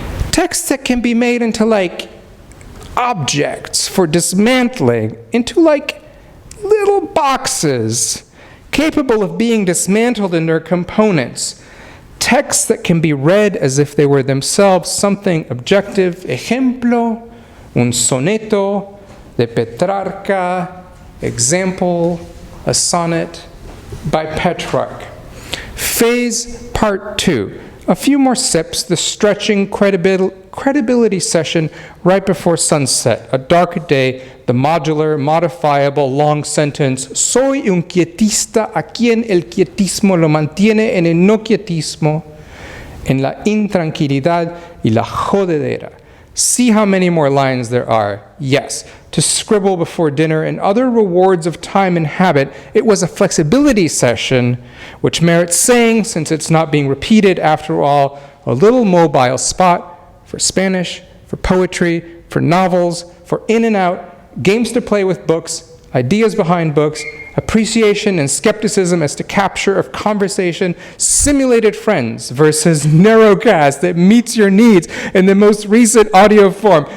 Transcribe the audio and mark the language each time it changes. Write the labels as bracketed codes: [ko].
[en] Texts that can be made into like objects for dismantling, into like little boxes capable of being dismantled in their components. Texts that can be read as if they were themselves something objective. [es] Ejemplo, un soneto de Petrarca. [en] Example, a sonnet by Petrarch. Phase part 2. A few more sips, the stretching credibility session right before sunset. A dark day, the modular, modifiable, long sentence. [es] Soy un quietista a quien el quietismo lo mantiene en el no quietismo, en la intranquilidad y la jodedera. [en] See how many more lines there are. Yes, to scribble before dinner and other rewards of time and habit, it was a flexibility session, which merits saying since it's not being repeated after all, a little mobile spot for Spanish, for poetry, for novels, for in and out, games to play with books, ideas behind books, appreciation and skepticism as to capture of conversation, simulated friends versus narrowcast that meets your needs in the most recent audio form.